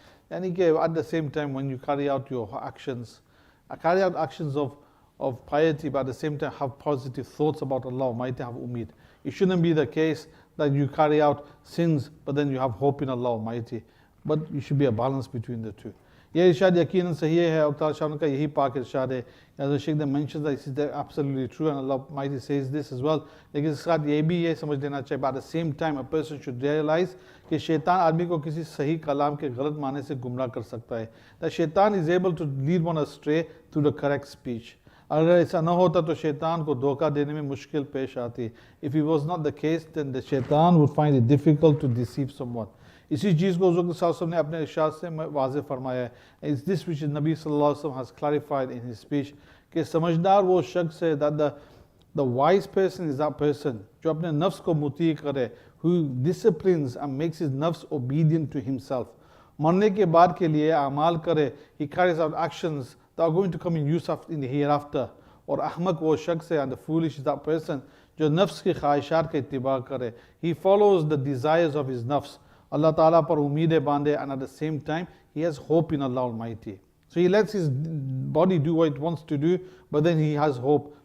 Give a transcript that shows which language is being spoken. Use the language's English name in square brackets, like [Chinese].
[English] And at the same time, when you carry out your actions, carry out actions of piety, but at the same time have positive thoughts about Allah Almighty, have umeed. It shouldn't be the case that you carry out sins, but then you have hope in Allah Almighty. But you should be a balance between the two. [Hindi] ये इरशाद यकीनन सही है और ताला शाह का यही पाक इरशाद है. [English] As the Shaykh mentions that this is absolutely true, and Allah Almighty says this as well. [Hindi] लेकिन इसके साथ ये भी ये समझ लेना चाहिए, [English] but at the same time a person should realize [Hindi] कि शैतान आदमी को किसी सही कलाम के गलत माने से गुमराह कर सकता है. [English] That शैतान is able to lead one astray through the correct speech. [Hindi] अगर ऐसा न होता तो शैतान को धोखा देने में मुश्किल पेश आती. [English] If it was not the case, then the shaitan would find it difficult to deceive someone. [Hindi] इसी चीज़ को हुज़ूर सल्लल्लाहु अलैहि वसल्लम ने अपने इरशाद से वाज़े फरमाया है. [English] It's this which नबी सल्लल्लाहु अलैहि वसल्लम has clarified in his speech, [Hindi] कि समझदार वो शख्स है, [English] that the wise person is that person [Hindi] जो अपने नफ्स को मुती करे, [English] who disciplines and makes his nafs obedient to himself. [Hindi] मरने के बाद के लिए अमाल करे, [English] he carries out actions that are going to come in use in the hereafter. [Hindi] और अहमक वो शख्स है, [English] and the foolish is that person [Hindi] जो नफ्स की ख्वाहिशात का इत्तिबा करे. [English] He follows the desires of his nafs. [Hindi] Allah Ta'ala par umeed bande, [English] and at the same time he has hope in Allah Almighty. So he lets his body do what it wants to do, but then he has hope.